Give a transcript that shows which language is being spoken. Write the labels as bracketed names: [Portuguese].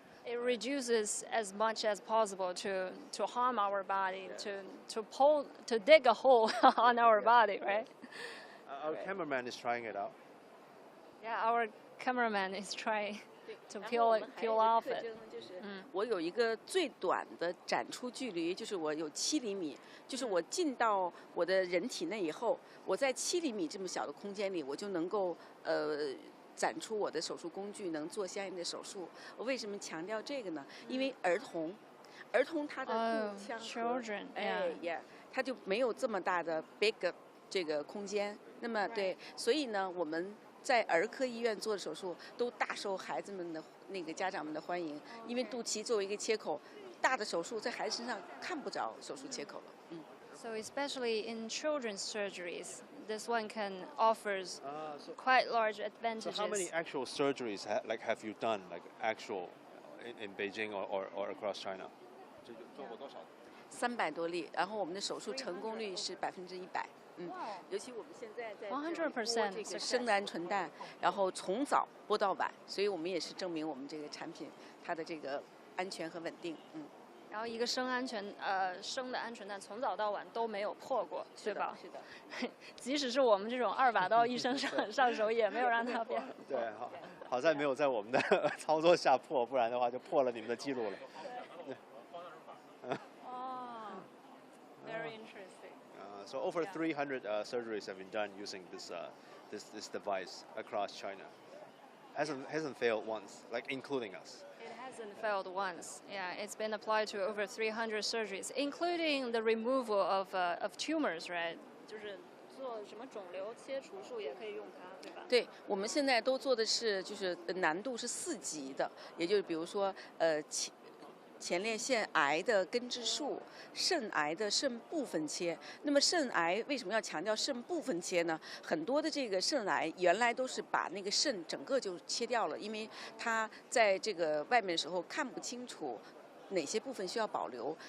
[English] It reduces as much as possible to harm our body, to dig a hole on our body, right? Our cameraman is trying it out. Yeah, our cameraman is trying to peel off it. [Chinese] 我有一个最短的展出距离，就是我有7厘米，就是我进到我的人体内以后，我在7厘米这么小的空间里，我就能够展出我的手术工具，能做相应的手术。我为什么强调这个呢？因为儿童他的腹腔和他就没有这么大的 big 这个空间。那么对，所以呢，我们在儿科医院做的手术都大受孩子们的那个家长们的欢迎，因为肚脐作为一个切口，大的手术在孩子身上看不着手术切口了。 [English] So especially in children's surgeries, this one can offers quite large advantages. So how many actual surgeries have you done, like actual in Beijing or across China? [Chinese] 做过多少？300多例，然后我们的手术成功率是100%。尤其我们现在在 100% 这个生的鹌鹑蛋，然后从早剥到晚，所以我们也是证明我们这个产品它的这个安全和稳定。然后一个生的鹌鹑蛋从早到晚都没有破过，对吧？是的。即使是我们这种2把刀医生上手，也没有让它变。对，好在没有在我们的操作下破，不然的话就破了你们的记录了。 [English] Very interesting. So over 300 surgeries have been done using this device across China. Hasn't failed once, like including us. It hasn't failed once. Yeah, it's been applied to over 300 surgeries, including the removal of tumors, right? [Chinese] 就是做什么肿瘤切除术也可以用它，对吧？对，我们现在都做的是就是难度是4级的，也就是比如说前列腺癌的根治术，肾癌的肾部分切。那么肾癌为什么要强调肾部分切呢？很多的这个肾癌原来都是把那个肾整个就切掉了，因为它在这个外面的时候看不清楚哪些部分需要保留。